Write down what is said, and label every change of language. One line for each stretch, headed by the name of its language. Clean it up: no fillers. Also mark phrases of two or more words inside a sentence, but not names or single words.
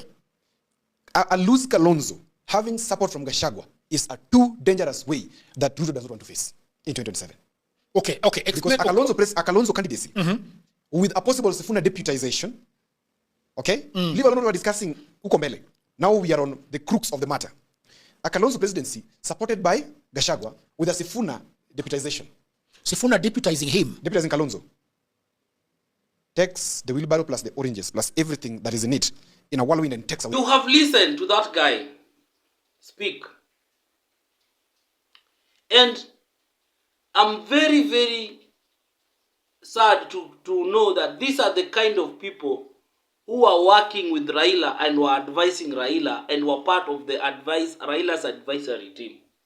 English: A loose Kalonzo having support from Gachagua is a too dangerous way that Ruto does not want to face in 2027. Okay. Because a Kalonzo candidacy with a possible Sifuna deputization, okay? Leave alone what we're discussing Ukombele. Now we are on the crux of the matter. A Kalonzo presidency supported by Gachagua with a Sifuna deputization. Sifuna deputizing him? Deputizing Kalonzo. Takes the wheelbarrow plus the oranges plus everything that is in it in a whirlwind and takes away. You have listened to that guy speak. And I'm very, very sad to know that these are the kind of people who are working with Raila and were advising Raila and were part of the Raila's advisory team.